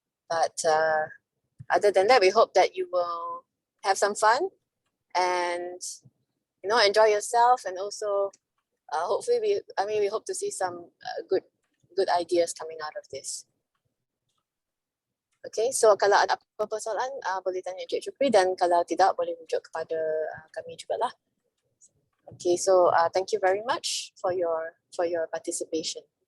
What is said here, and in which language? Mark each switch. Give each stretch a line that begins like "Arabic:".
English: But other than that, we hope that you will have some fun and enjoy yourself, and also hopefully we hope to see some good ideas coming out of this.
Malay: Okay, so kalau ada apa-apa soalan boleh tanya Encik Syukri, dan kalau tidak boleh rujuk kepada kami jugalah.
English: Okay, so thank you very much for your participation.